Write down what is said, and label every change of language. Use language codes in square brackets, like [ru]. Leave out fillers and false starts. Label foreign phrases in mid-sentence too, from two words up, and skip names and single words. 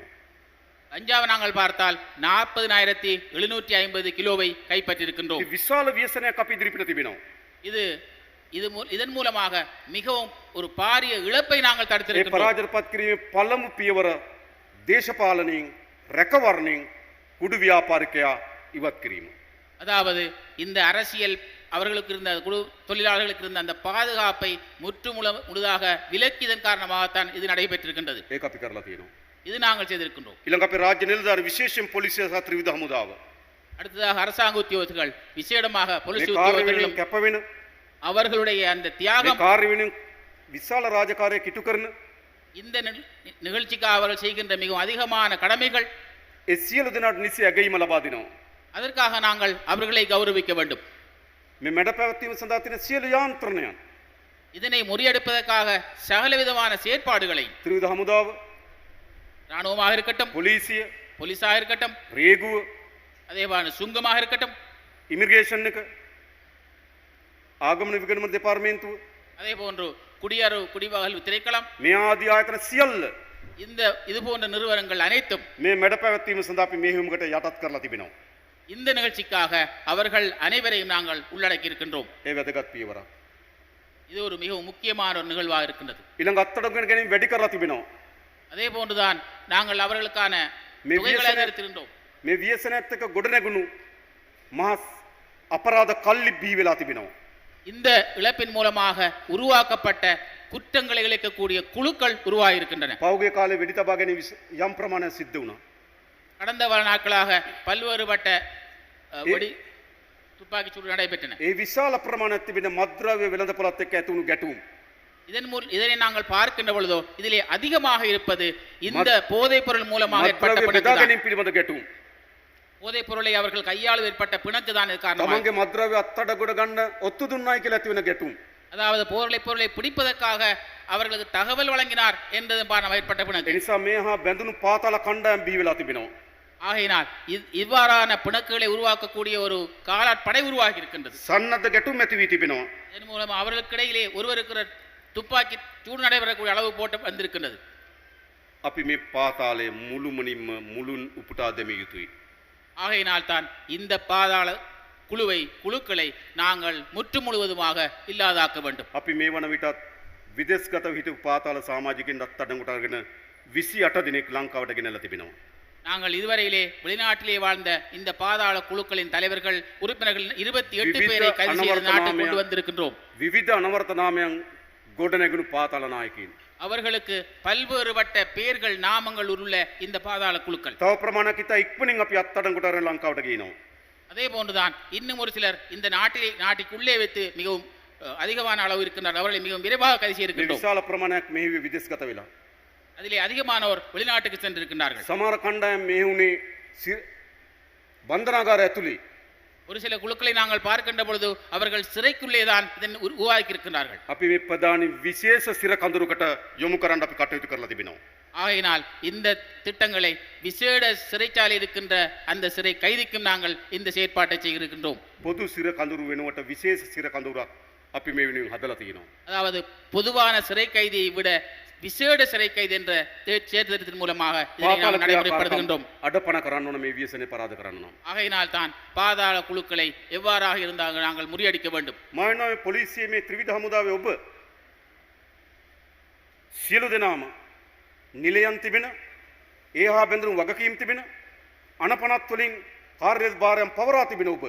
[ta] கஞ்சாவை நாங்கள் பார்த்தால் 40,750 கிலோவை கைப்பற்றியிருக்கின்றோம். [si] මේ විශාල ව්‍යසනයක් අපි ඉදිරිපිට තිබෙනවා. [ta] இதன் மூலமாக மிகவும் ஒரு பாரிய இழப்பை நாங்கள் [si] ඒ [ta] தடுத்திருக்கின்றோம். [si] පරාජයට පත් කිරීමේ පළමු පියවර දේශපාලනයෙන් රැකවරණයෙන් කුඩු ව්‍යාපාරිකයා ඉවත් කිරීම. [ta] அதாவது இந்த அரசியல் அவர்களுக்கு இருந்த குழு தொழிலாளர்களுக்கு இருந்த அந்த பாதுகாப்பை முழுதாக விலக்கியதன் காரணமாகத்தான் இது நடைபெற்றிருக்கின்றது. [si] ඒක අපි කරලා තියෙනවා. [ta] இது நாங்கள் செய்திருக்கின்றோம். [si] ඊළඟ අපේ රාජ්‍ය නිලධාරි විශේෂයෙන් පොලිසිය සහ ත්‍රිවිධ හමුදාව [ta] அடுத்ததாக அரசாங்க உத்தியோகர்கள் விசேடமாக [si] මේ [ta] போலீஸ் [si] කාර්ය [ta] உத்தியோகர்களும் [si] වෙනුවෙන් කැප වෙන [ta] அவர்களுடைய அந்த [si] මේ [ta] தியாகம் [si] කාර්ය වෙනුවෙන් විශාල රාජකාරියක් ඉටු කරන [ta] இந்த நிகழ்ச்சிக்காக அவர்கள் செய்கின்ற மிகவும் அதிகமான கடமைகள். [si] ඒ සියලු දෙනාට නිසි ඇගීම ලබා දෙනවා. [ta] அதற்காக நாங்கள் அவர்களை கௌரவிக்க வேண்டும். [si] මේ මැඩ පැවැත්වීම සඳහා තියෙන සියලු යාන්ත්‍රණයන් [ta] இதனை முறியடிப்பதற்காக சகலவிதமான செயற்பாடுகளை [si] ත්‍රිවිධ හමුදාව, [ta] இராணுவமாக இருக்கட்டும், [si] පොලිසිය, [ta] போலீஸாக இருக்கட்டும், [si] රේගුව, [ta] அதேபான சுங்கமாக இருக்கட்டும், [si] ඉමිග්‍රේෂන් එක, ආගමන විගණන දෙපාර්තමේන්තුව, [ta] அதே போன்று குடிவகல் திணைக்களம், [si] මේ ආදී ආයතන සියල්ල [ta] இந்த இது போன்ற நிறுவனங்கள் அனைத்தும் [si] මේ මැඩ පැවැත්වීම සඳහා අපි මෙහෙයුමකට යටත් කරලා තිබෙනවා. [ta] இந்த நிகழ்ச்சிக்காக அவர்கள் அனைவரையும் நாங்கள் உள்ளடக்கி இருக்கின்றோம். [si] ඒ වැදගත් පියවරක්. [ta] இது ஒரு மிகவும் முக்கியமான ஒரு நிகழ்வாக இருக்கின்றது. [si] ඊළඟ අත්අඩංගුවට ගැනීම වැඩි කරලා තිබෙනවා. [ta] அதே போன்றுதான் நாங்கள் அவர்களுக்கான [si] මේ [ta] தொகைகளை நிறுத்தியிருந்தோம். [si] මේ ව්‍යසනයත් එක්ක ගොඩනැගුණු මහා අපරාධ කල්ලි බිහි වෙලා තිබෙනවා. [ta] இந்த இழப்பின் மூலமாக உருவாக்கப்பட்ட குற்றங்களை இழைக்கக்கூடிய குழுக்கள் உருவாகியிருக்கின்றன. [si] පෞගේ කාලේ වෙඩි තබා ගැනීම යම් ප්‍රමාණයක් සිද්ධ වුණා. [ta] கடந்த பல நாட்களாக பல்வேறுபட்ட வெடி துப்பாக்கி சூடு நடைபெற்றன. [si] ඒ විශාල ප්‍රමාණයක් තිබෙන මත්ද්‍රව්‍ය වෙළඳපොළත් එක්ක ඇති වුණු ගැටුම්. [ta] இதனை நாங்கள் பார்க்கின்ற பொழுதோ இதிலே அதிகமாக இருப்பது இந்த போதைப் பொருள் மூலமாக ஏற்பட்ட [si] මත්ද්‍රව්‍ය බෙදා [ta] பிணக்கு. [si] ගැනීම පිළිබඳ ගැටුම්. [ta] போதைப் பொருளை அவர்கள் கையாள ஏற்பட்ட பிணக்கு தான் இது காரணம். [si] තමන්ගේ මත්ද්‍රව්‍ය අත්අඩංගුවට ගන්න ඔත්තු දුන්නායි කියලා ඇති වෙන ගැටුම්. [ta] அதாவது பொருளை பிடிப்பதற்காக அவர்களுக்கு தகவல் வழங்கினார் என்றது ஏற்பட்ட [si] ඒ [ta] பிணக்கு. [si] නිසා මේ හා බැඳුණු පාතාල කණ්ඩායම් බිහි වෙලා තිබෙනවා. [ta] ஆகையினால் இவ்வாறான பிணக்குகளை உருவாக்கக்கூடிய ஒரு காலாட்படை உருவாகி இருக்கின்றது. [si] සන්නද්ධ ගැටුම් ඇති වී තිබෙනවා. [ta] இதன் மூலம் அவர்களுக்கு இடையிலே ஒருவருக்கு துப்பாக்கி சூடு நடைபெறக்கூடிய அளவு போட்டு வந்திருக்கின்றது. [si] අපි මේ පාතාලයේ මුළුමනින්ම මුළුන් උපුටා දැමිය යුතුයි. [ta] ஆகையினால் தான் இந்த பாதாள குழுக்களை நாங்கள் முற்று முழுவதுமாக இல்லாதாக்க வேண்டும். [si] අපි මේ වන විටත් විදේශගතව හිටපු පාතාල සමාජිකින් අත්අඩංගුවට අරගෙන 28 දිනක් ලංකාවට ගෙනල්ලා තිබෙනවා. [ta] நாங்கள் இதுவரையிலே வெளிநாட்டிலே வாழ்ந்த இந்த பாதாள குழுக்களின் தலைவர்கள் உறுப்பினர்கள் 28 பேரை கைது செய்து நாட்டுக்கு கொண்டு வந்திருக்கின்றோம். [si] විවිධ අනවර්ත නාමයන් ගොඩනැගුණු පාතාල නායකයින්. [ta] அவர்களுக்கு பல்வேறுபட்ட பெயர்கள் நாமங்கள் உள்ள இந்த பாதாள குழுக்கள். [si] තව ප්‍රමාණයක් ඉතා ඉක්මනින් අපි අත්අඩංගුවට අරගෙන ලංකාවට ගේනවා. [ta] அதே போன்றுதான் இன்னும் ஒரு சிலர் இந்த நாட்டுக்குள்ளே வைத்து மிகவும் அதிகமான அளவு இருக்கின்றனர். அவர்களை மிகவும் விரைவாக கைது [si] මේ [ta] செய்திருக்கின்றோம். [si] විශාල ප්‍රමාණයක් මෙහි විදේශගත වෙලා. [ta] அதிலே அதிகமானோர் வெளிநாட்டுக்கு சென்றிருக்கின்றார்கள். [si] සමහර කණ්ඩායම් මෙහි උනේ බන්ධනාගාර ඇතුලේ. [ta] ஒரு சில குழுக்களை நாங்கள் பார்க்கின்ற பொழுது அவர்கள் சிறைக்குள்ளே தான் இதன் உருவாக்கி இருக்கின்றார்கள். [si] අපි මේ ප්‍රධානි විශේෂ සිර කඳුරකට යොමු කරන්න අපි කටයුතු කරලා තිබෙනවා. [ta] ஆகையினால் இந்த திட்டங்களை விசேட சிறைச்சாலை இருக்கின்ற அந்த சிறை கைதிக்கும் நாங்கள் இந்த செயற்பாட்டை செய்திருக்கின்றோம். [si] පොදු සිර කඳුරු වෙනුවට විශේෂ සිර කඳුරක් අපි මේ වෙනුවෙන් හදලා තියෙනවා. [ta] அதாவது பொதுவான சிறை கைதியை விட விசேட சிறை கைதி என்ற சேர்த்திட்டத்தின் மூலமாக இதனை நாம் நடைமுறைப்படுத்துகின்றோம். [si] අඩපණ කරන්න ඕන මේ ව්‍යසනේ පරාද කරන්න නම්. [ta] ஆகையினால் தான் பாதாள குழுக்களை எவ்வாறாக இருந்தால் நாங்கள் முறியடிக்க வேண்டும். [si] මානව පොලිසිය මේ ත්‍රිවිධ හමුදාවේ ඔබ සියලු දෙනාම නිලයන් තිබෙන ඒ හා බැඳුණු වගකීම් තිබෙන අනපනත් වලින් කාර්යභාරයන් පවරා තිබෙන ඔබ